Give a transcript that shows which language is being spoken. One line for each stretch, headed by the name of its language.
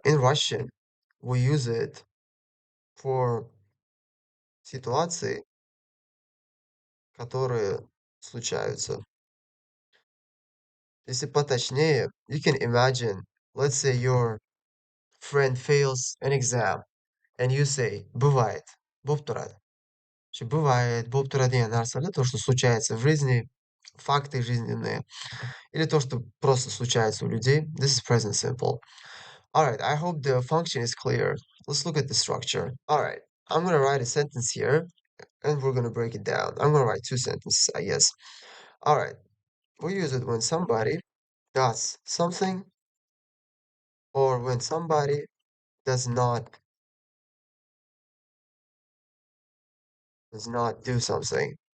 English: In Russian, we use it for
Russian: ситуации, которые случаются. Если поточнее,
English: you can imagine, let's say your friend fails an exam, and you say,
Russian: бывает,
Uzbek: bo'p turadi.
Russian: Бывает,
Uzbek: bo'p turadigan narsalar,
Russian: то, что случается в жизни, факты жизненные, или то, что просто случается у людей.
English: This is present simple. Alright, I hope the function is clear. Let's look at the structure. Alright, I'm gonna write a sentence here, and we're gonna break it down. I'm gonna write two sentences, I guess. Alright, we use it when somebody does something, or when somebody does not do something.